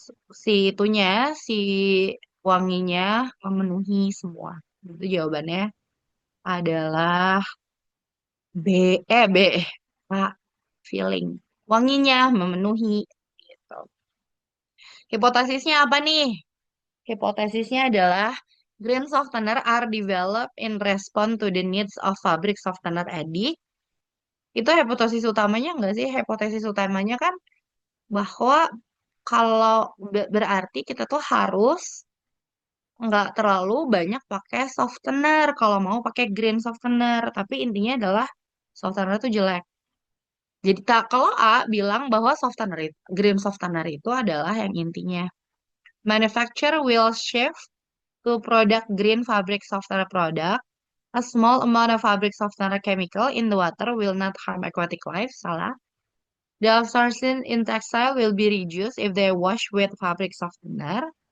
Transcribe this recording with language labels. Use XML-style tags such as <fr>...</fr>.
<id>Si itunya, si wanginya memenuhi semua. Itu jawabannya adalah B, B, A, feeling. Wanginya memenuhi gitu. Hipotesisnya apa nih?</id> <en>Hipotesisnya adalah green softener are developed in response to the needs of fabric softener addict.</en> <id>Itu hipotesis utamanya enggak sih? Hipotesis utamanya kan bahwa kalau berarti kita tuh harus nggak terlalu banyak pakai softener kalau mau pakai green softener. Tapi intinya adalah softener itu jelek. Jadi tak kalau A bilang bahwa green softener itu adalah yang intinya.</id> <en>Manufacturer will shift to product green fabric softener product. A small amount of fabric softener chemical in the water will not harm aquatic life. Salah. The absorption in textile will be reduced if they wash with fabric softener.</en>